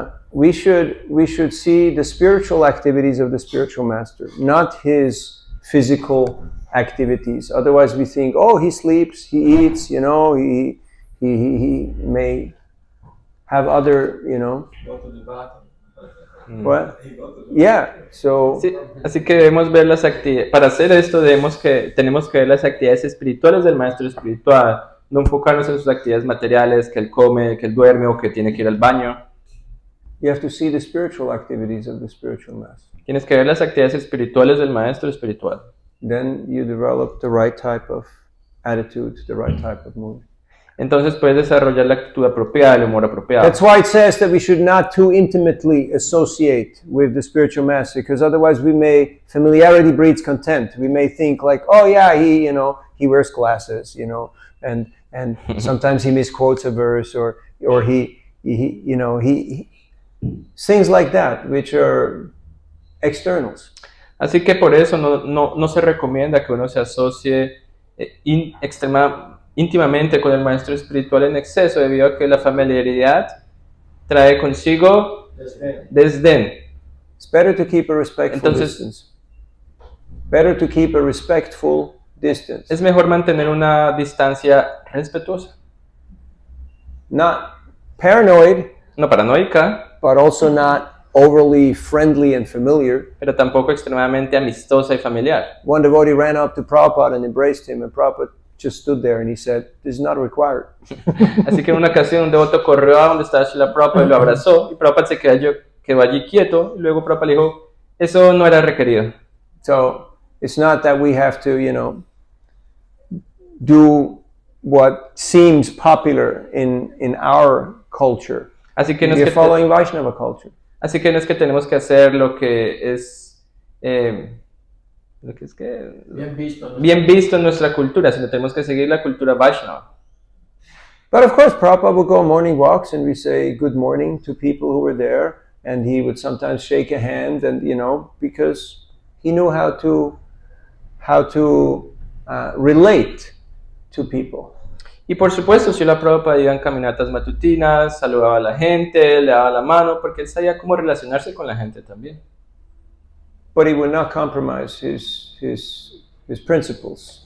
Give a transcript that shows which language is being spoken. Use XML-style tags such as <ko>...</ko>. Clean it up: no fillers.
<en>We should see the spiritual activities of the spiritual master, not his physical activities. Otherwise we think, oh, he sleeps, he eats, you know, he may have other, you know. Go to the bathroom. What? Yeah, so...</en> <es>Sí, así que debemos ver las actividades. Para hacer esto tenemos que ver las actividades espirituales del maestro espiritual, no enfocarnos en sus actividades materiales, que él come, que él duerme o que tiene que ir al baño.</es> <en>You have to see the spiritual activities of the spiritual master.</en> <es>Tienes que ver las actividades espirituales del maestro espiritual.</es> <en>Then you develop the right type of attitude, the right type of mood.</en> <es>Entonces puedes desarrollar la actitud apropiada, el humor apropiado.</es> <en>That's why it says that we should not too intimately associate with the spiritual master, because otherwise familiarity breeds contempt. We may think like, oh yeah, he wears glasses, you know, and sometimes he misquotes a verse or he things like that, which are externals.</en> <es>Así que por eso no se recomienda que uno se asocie íntimamente con el maestro espiritual en exceso, debido a que la familiaridad trae consigo desdén.</es> <en>It's better to keep a respectful distance. Better to keep a respectful distance.</en> <es>Es mejor mantener una distancia respetuosa.</es> <en>Not paranoid,</en> <es>no paranoica,</es> <en>but also not overly friendly and familiar.</en> <es>Pero tampoco extremadamente amistosa y familiar.</es> <en>One devotee ran up to Prabhupada and embraced him, and Prabhupada just stood there and he said, "This is not required."</en> <es>Así que en una ocasión un devoto corrió a donde estaba Srila Prabhupada y lo abrazó, y Prabhupada se quedó allí quieto, y luego Prabhupada le dijo, eso no era requerido.</es> <en>So it's not that we have to, do what seems popular in our culture.</en> <es>Así que no es</es> <en>You're</en> <es>que</es> <en>following Vaishnava culture.</en> <es>Así que no es que tenemos que hacer lo que es bien visto en nuestra cultura, sino tenemos que seguir la cultura Vaishnava.</es> <en>But of course, Prabhupada would go on morning walks and we say good morning to people who were there, and he would sometimes shake a hand, and because he knew how to relate to people.</en> <es>Y por supuesto, Srila Prabhupada iba en caminatas matutinas, saludaba a la gente, le daba la mano, porque él sabía cómo relacionarse con la gente también.</es> <en>But he would not compromise his principles.</en>